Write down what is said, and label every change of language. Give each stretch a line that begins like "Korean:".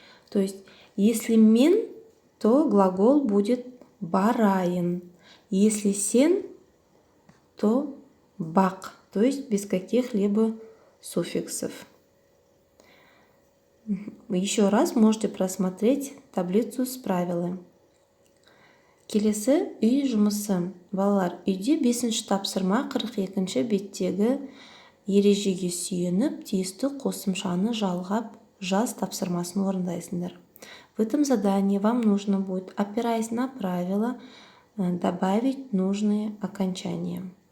Russian: То есть, если мен, то глагол будет барайын. Если сен, то бақ, то есть без каких-либо суффиксов. Еще раз можете просмотреть таблицу с правилами.
Kazakh: Келесі үй жұмысы. Балалар, үйде 5-ші тапсырма 42-ші беттегі ережеге сүйеніп, тиісті қосымшаны жалғап, жаз тапсырмасын орындайсыңдар.
Russian: В этом задании вам нужно будет, опираясь на правила, добавить нужные окончания.